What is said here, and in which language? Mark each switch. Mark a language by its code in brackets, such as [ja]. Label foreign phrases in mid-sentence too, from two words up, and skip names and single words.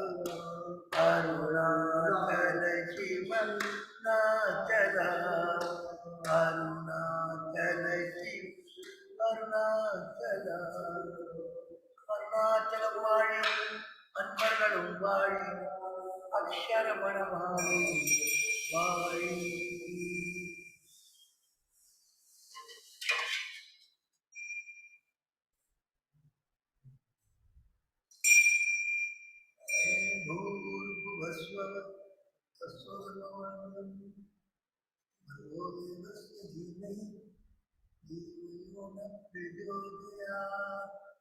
[ta] அருணாச்சல சிவ அருணாச்சலா அருணாச்சல சிவ அருணாச்சலா அருணாச்சலம் வாழி அன்பர்களும் வாழி சரவண பவே வாணி [sa] भूर्भुवस्वः तत्सवितुर्वरेण्यं भर्गो देवस्य धीमहि धियो यो न प्रचोदयात्।